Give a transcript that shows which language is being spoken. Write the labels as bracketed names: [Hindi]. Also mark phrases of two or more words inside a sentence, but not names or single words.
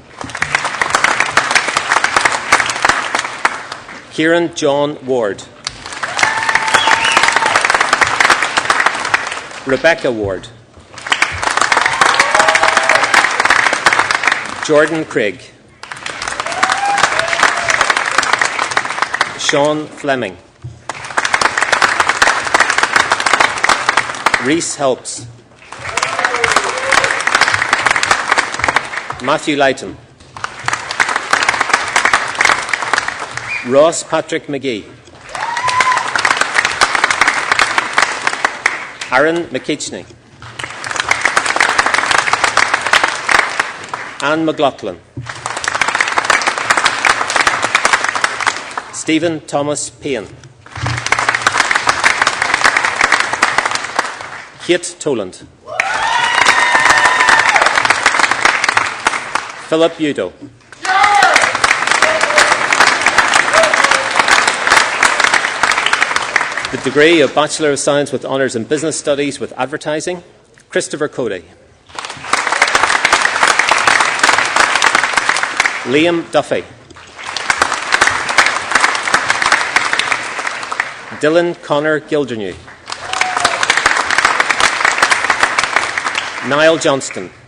[English] Kieran John Ward. Rebecca Ward. Jordan Craig. Sean Fleming. Reese Helps. Matthew Lighton. Ross Patrick Magee. Aaron McKeachney. Anne McLaughlin. Stephen Thomas Payne. Kate Toland. Philip Udo. The degree of Bachelor of Science with Honours in Business Studies with Advertising, Christopher Cody. Liam Duffy. Dylan Connor Gildernew. Niall Johnston.